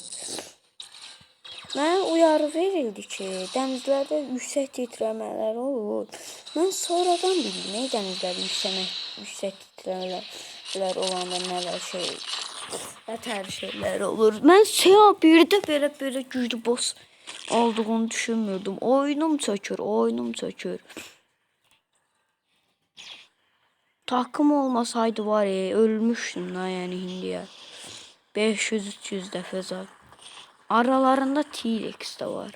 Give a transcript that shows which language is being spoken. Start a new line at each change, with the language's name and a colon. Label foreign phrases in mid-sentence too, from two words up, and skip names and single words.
Azerbaijani: Mənə uyarı verildi ki, dənizlərdə yüksək titrəmələr olur. Mən sonradan bildim, dənizlərdə yüksək titrəmələr olanda nələr nətər şeylər olur. Mən bir də belə güclü boss olduğunu düşünmürdüm. Oyunum çökür.
Turkish: Takım olmasaydı var ya, ölmüştüm da yani indiyə.
Azerbaijani: 500-300 dəfə zar. Aralarında T-Rex de var.